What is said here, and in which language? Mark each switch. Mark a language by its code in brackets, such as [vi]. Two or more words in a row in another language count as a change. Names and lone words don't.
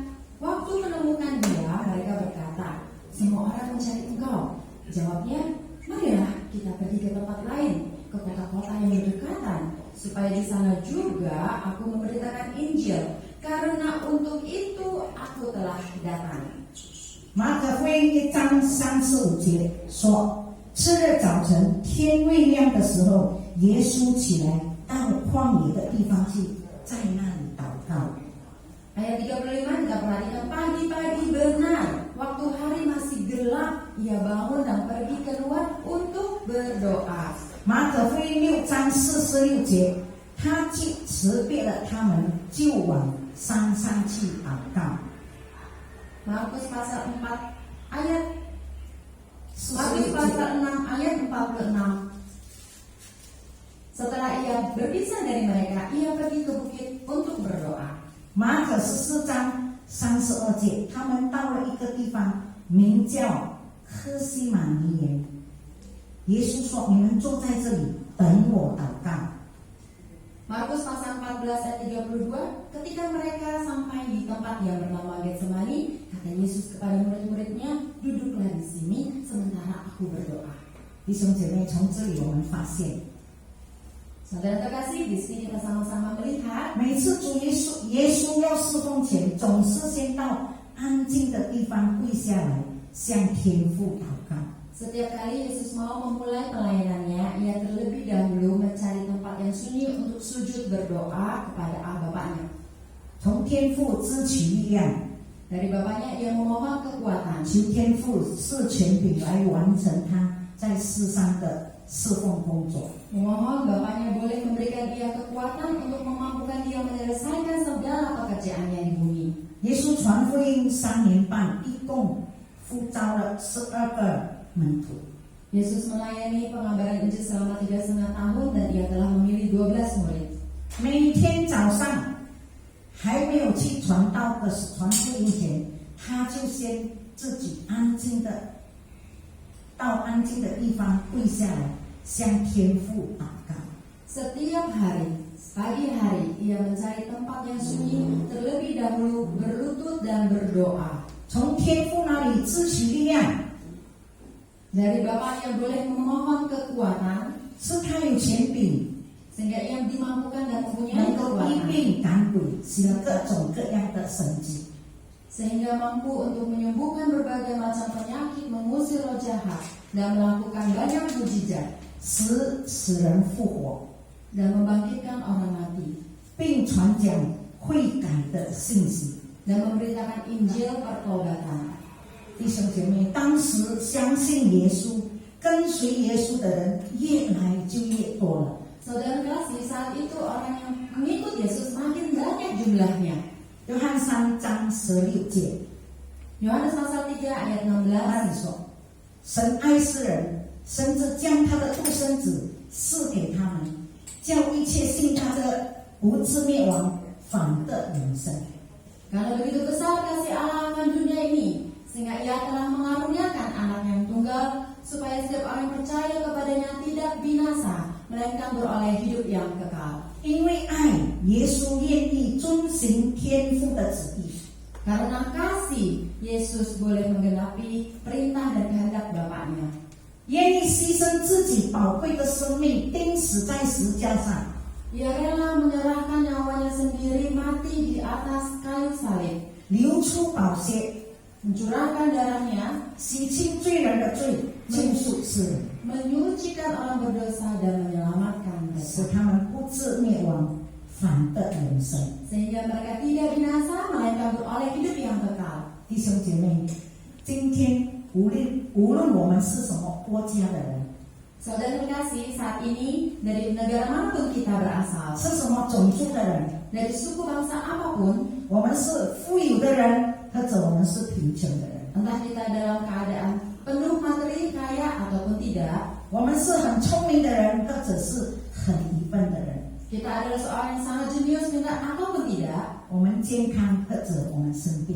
[id] Waktu menemukan dia, mereka berkata, "Semua orang mencari engkau." Jawabnya, "Marilah kita pergi ke tempat lain, ke kota-kota yang berdekatan, supaya di sana juga aku memberitakan Injil, karena untuk itu aku telah datang." [zh] 马可福音1章35节说：“次日早晨，天未亮的时候，耶稣起来到旷野的地方去，在那里祷告。” [id] Ayat 35 kita perhatikan, pagi-pagi benar, waktu hari masih gelap, ia bangun dan pergi keluar untuk berdoa. [zh] 马可福音6章46节，他既辞别了他们，就往山上去祷告。 [id] Markus pasal 4 ayat Markus pasal 6 ayat 46. Setelah ia berpisah dari mereka, ia pergi ke bukit untuk berdoa. [zh] 马可14章32节，他们到了一个地方，名叫客西马尼园。耶稣说：“你们坐在这里，等我祷告。” [id] Markus pasal 14 ayat 32, ketika mereka sampai di tempat yang bernama Getsemani, kata Yesus kepada murid-muridnya, "Duduklah di sini sementara aku berdoa." [zh] 弟兄姐妹，从这里我们发现， [id] Saudara terkasih, di sini kita sama-sama melihat [zh] 每次主耶稣要侍奉前，总是先到安静的地方跪下来，向天父祷告。 [id] setiap kali Yesus mau memulai pelayanannya, ia terlebih dahulu mencari tempat yang sunyi untuk sujud berdoa kepada Bapaknya. [zh] 从天父支取力量， [id] Dari Bapaknya ia memohon kekuatan, [zh] 求天父赐权柄来完成他在世上的侍奉工作。 [id] memohon Bapaknya boleh memberikan ia kekuatan untuk memampukan dia menyelesaikan segala pekerjaannya di bumi. [zh] 耶稣传福音3年半，一共呼召了12个门徒。 [id] Yesus melayani pengabaran Injil selama 3,5 tahun dan ia telah memilih 12 murid. [zh] 每天早上还没有去传道的传福音前，他就先自己安静的到安静的地方跪下来，向天父祷告。 [id] Setiap hari, pagi hari, ia mencari tempat yang sunyi, terlebih dahulu berlutut dan berdoa. [zh] 从天父那里支取力量， [id] Dari Bapaknya boleh memohon kekuatan, [zh] 是他有权柄， [id] sehingga ia dimampukan dan mempunyai [zh] 能够医 [id] kekuatan, [zh] 病赶鬼，行各种各样的神迹。 [id] sehingga mampu untuk menyembuhkan berbagai macam penyakit, mengusir roh jahat, dan melakukan banyak mujizat, [zh] 使死人复活， [id] dan membangkitkan orang mati, [zh] 并传讲悔改的信息。 [id] dan memberitakan Injil pertobatan. [zh] 弟兄姐妹，当时相信耶稣、跟随耶稣的人越来就越多了。 [id] Saudara kasih, saat itu orang yang mengikut Yesus makin banyak jumlahnya. [zh] 约翰3章16节， [id] Yohanes pasal 3 ayat [zh] 那 [id] 16. [zh] 里说：“神爱世人，甚至将他的独生子赐给他们，叫一切信他的不至灭亡，反得永生。” [id] Karena begitu besar kasih Allah akan dunia ini, sehingga ia telah mengaruniakan anak yang tunggal, supaya setiap orang yang percaya kepadanya tidak binasa, melainkan beroleh hidup yang kekal. [zh] 因为爱，耶稣愿意遵行天父的旨意。 [id] Karena kasih, Yesus boleh menggenapi perintah dan kehendak Bapaknya. [zh] 愿意牺牲自己宝贵的生命，钉死在十字架上。 [id] Ia rela menyerahkan nyawanya sendiri mati di atas kayu salib, [zh] 流出宝血， [id] mencurahkan darahnya, [zh] 洗清罪人的罪，救赎世人， [id] menyucikan orang berdosa dan menyelamatkan [zh] 使 [id] mereka, [zh] 他们不至灭亡，反得永生。 [id] sehingga mereka tidak binasa melainkan beroleh hidup yang kekal. [zh] 弟兄姐妹，今天无论我们是什么国家的人， [id] Saudara terkasih, saat ini dari negara manapun kita berasal, [zh] 是什么种族的人， [id] dari suku bangsa apapun, [zh] 我们是富有的人，或者我们是贫穷的人， [id] entah kita dalam keadaan penuh materi, kaya ataupun tidak, [zh] 我们是很聪明的人，或者是很愚笨的人， [id] kita adalah seorang yang sangat jenius benar ataupun tidak, [zh] 我们健康或者我们生病，